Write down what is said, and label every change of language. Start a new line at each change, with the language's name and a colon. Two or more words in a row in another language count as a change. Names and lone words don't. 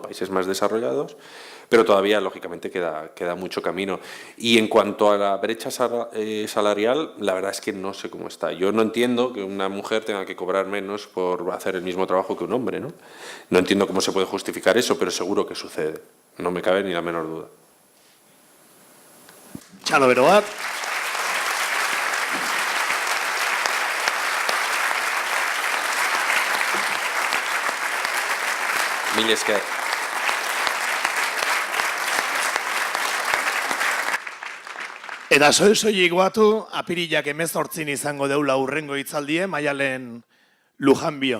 Spanish: Países más desarrollados, pero todavía, lógicamente, queda mucho camino. Y en cuanto a la brecha salarial, la verdad es que no sé cómo está. Yo no entiendo que una mujer tenga que cobrar menos por hacer el mismo trabajo que un hombre, ¿no? No entiendo cómo se puede justificar eso, pero seguro que sucede. No me cabe ni la menor duda.
Basque: Txalo bero bat. Mila esker. Eta soilik goatu, apirilak 18 izango deula hurrengo hitzaldie, Maialen Lujanbio.